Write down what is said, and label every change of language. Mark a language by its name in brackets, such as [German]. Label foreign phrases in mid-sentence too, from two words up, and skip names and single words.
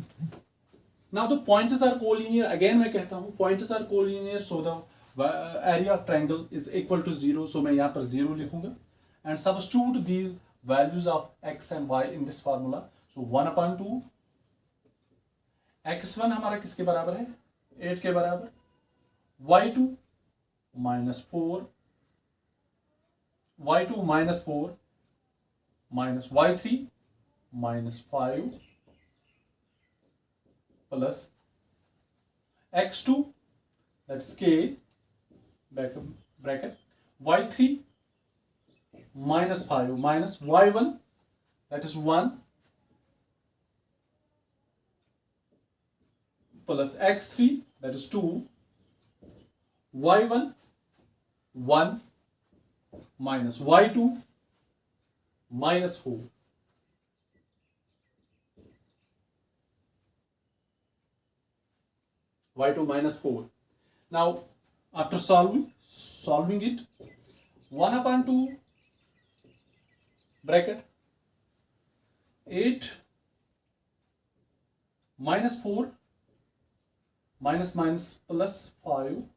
[English] Now the points are collinear, again [Hindi] मैं कहता हूँ [English] points are collinear, so the area of triangle is equal to 0, so [Hindi] मैं यहाँ पर 0 लिखूंगा [English] and substitute the values of x and y in this formula. [Hindi] सो [English] 1 upon 2, [Hindi] x1 हमारा किसके बराबर है, 8 के बराबर, [English] y2 minus 4, y2 minus 4 minus y3 minus 5 plus x2, that's k, bracket, y3 minus 5 minus y1, that is 1, plus x3, that is 2, y1 1 minus y2 minus 4. y2 minus 4. Now after solving it, 1 upon 2 bracket 8 minus 4 minus plus 5